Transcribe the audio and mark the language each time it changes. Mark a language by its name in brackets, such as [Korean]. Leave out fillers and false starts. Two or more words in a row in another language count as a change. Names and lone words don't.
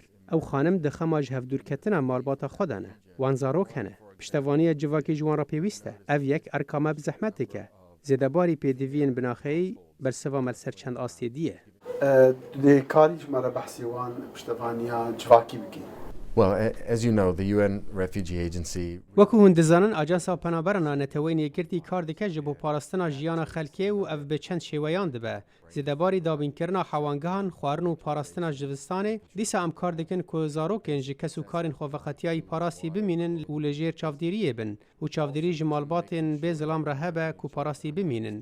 [Kurdish] Ew xanim di xema ji hevdûrketina malbata xwe de ne. Wan zarok hene. Piştevaniya civakê ji wan re pêwîst e. Ev yek erkama bi zehmetê ke. Zêdebarî pêdiviyên binaxeyî bersiva me li ser çend astê diye. Dê karî ji me re behsê wan piştevaniya civakî bikî. [English] Well, as you know, the UN Refugee Agency. [Kurdish] Wekû hûn dizanin ajansa penaberana neteweyên yekgirtî kar dike ji bo parastina jiyana xelkê û ev bi çend şêweyan dibe. Zêdebarî dabînkirina hewangehan, xwarin û parastina jivistanê dîsa em kar dikin ku zarokên ji kes û karên xwe veqetiyayî parastî bimînin û li jêr çavdêriyê bin û çavdêrî ji malbatên bê zilam re hebe ku parastî bimînin.